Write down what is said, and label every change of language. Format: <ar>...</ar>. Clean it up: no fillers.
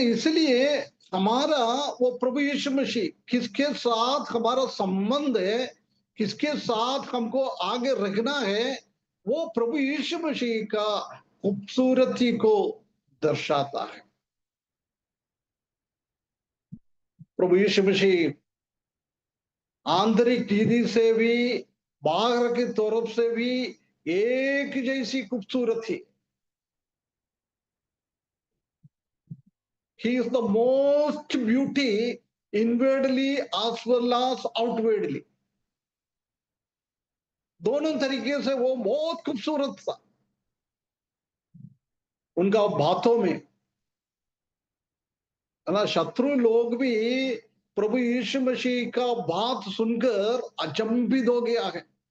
<hi>इसलिए हमारा वो प्रभु यीशु मसीह किसके साथ हमारा संबंध है, किसके साथ हमको आगे रखना है, वो प्रभु यीशु मसीह का खूबसूरती को दर्शाता है। प्रभु यीशु मसीह आंतरिक चीज से भी बाहर की तरफ से भी एक जैसी खूबसूरत थी।</hi> <en>He is the most beauty inwardly as well as outwardly.</en> <hi>दोनों तरीके से वो बहुत खूबसूरत था। उनका बातों में, है ना, शत्रु लोग भी प्रभु यीशु मसीह का बात सुनकर अचंभित हो गया है।</hi>